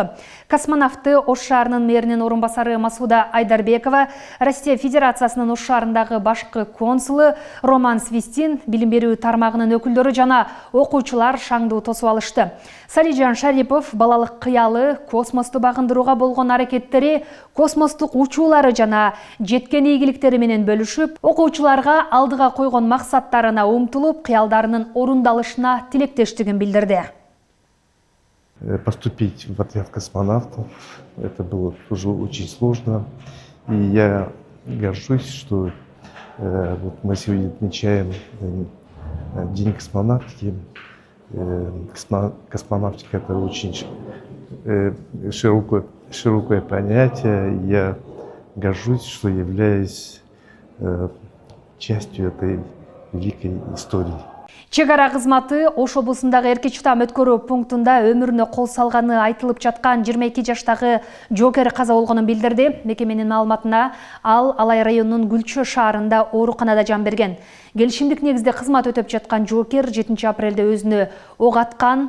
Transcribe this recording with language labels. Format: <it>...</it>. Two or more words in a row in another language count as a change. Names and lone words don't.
<ky>Космонавтты Ош шаарынын мэринин орун басары Масуда Айдарбекова, Россия Федерациясынын Ош шаарындагы башкы консулу Роман Свистин, билим берүү тармагынын өкүлдөрү жана окуучулар шаңдуу тосуп алышты. Салижан Шарипов балалык кыялы, космосту багындырууга болгон аракеттери, космостук учуулары жана жеткен ийгиликтери менен бөлүшүп, окуучуларга алдыга койгон максаттарына умтулуп, кыялдарынын орундалышына тилектештигин билдирди.</ky> <ru>Поступить в отряд космонавтов, это было тоже очень сложно. И я горжусь, что вот мы сегодня отмечаем День космонавтики. Космонавтика — это очень широкое понятие. Я горжусь, что являюсь частью этой великой истории.</ru> <ky>Чек ара кызматы Ош облусундагы эркек чытам өткөрүү пунктунда өмүрүнө кол салганы айтылып жаткан 22 жаштагы жоокер каза болгонун билдирди. Мекеменин маалыматына ал Алай районунун Гүлчө шаарында ооруканада жан берген. Келишимдик негизде кызмат өтөп жаткан жоокер 7 апрелде өзүнө ок аткан.</ky>